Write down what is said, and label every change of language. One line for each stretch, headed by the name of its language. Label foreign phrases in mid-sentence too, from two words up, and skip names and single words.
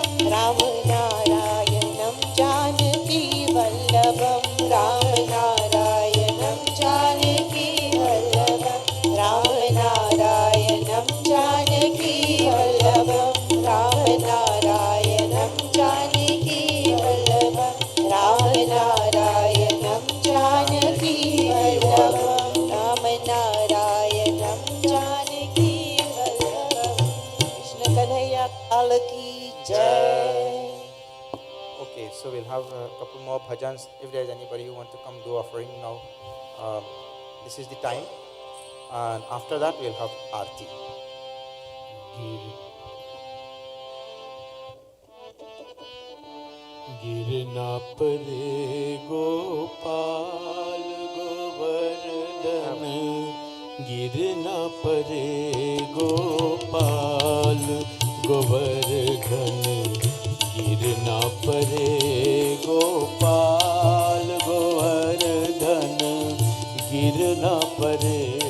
Sanskrit: राम नारायणं जानकी वल्लभं, राम नारायणं जानकी वल्लभं, राम नारायणं जानकी वल्लभं, राम नारायणं जानकी वल्लभं, राम नारायणं जानकी वल्लभं, राम नारायणं जानकी वल्लभं।
Hindi: कृष्ण कन्हैया लाल की जय।
English: Okay, so we'll have a couple more bhajans. If there's anybody who want to come do offering now, this is the time. And after that, we'll have Aarti.
Hindi: गिरना परे गोपाल गोवर्धन, गिरना परे गोपाल गोवर्धन, गिरना परे गोपाल गोवर्धन, गिरना परे